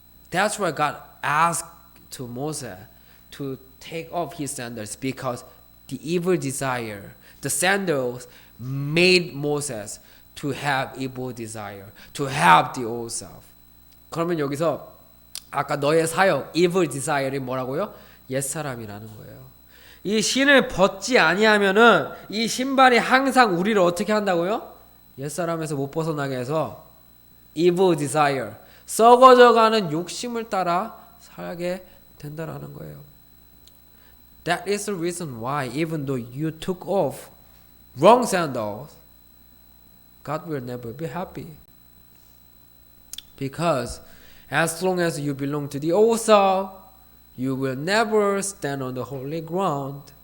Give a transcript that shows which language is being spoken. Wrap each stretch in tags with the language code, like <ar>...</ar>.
<en>That's why God asked to Moses to take off his sandals, because the evil desire. The sandals made Moses to have evil desire, to have the old self.</en> <ko>그러면 여기서 아까 너의 사역,</ko> <en>evil desire</en> <ko>이 뭐라고요? 옛사람이라는 거예요. 이 신을 벗지 아니하면은 이 신발이 항상 우리를 어떻게 한다고요? 옛사람에서 못 벗어나게 해서</ko> <en>evil desire,</en> <ko>썩어져가는 욕심을 따라 살게 된다라는 거예요.</ko> <en>That is the reason why even though you took off wrong sandals, God will never be happy. Because as long as you belong to the old self, you will never stand on the holy ground.</en>